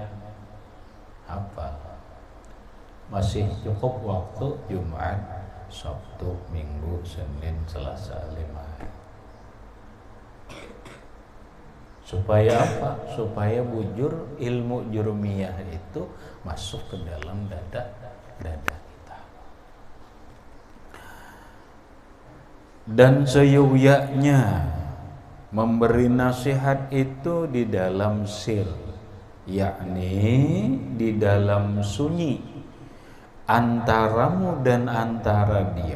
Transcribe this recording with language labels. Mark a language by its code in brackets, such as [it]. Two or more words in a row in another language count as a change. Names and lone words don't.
[id] Hafal. Masih cukup waktu Jumat, Sabtu, Minggu, Senin, Selasa, 5 hari. Supaya apa? Supaya bujur ilmu jurmiyah itu masuk ke dalam dada kita. Dan seyogyanya memberi nasihat itu di dalam sir, yakni di dalam sunyi antaramu dan antara dia.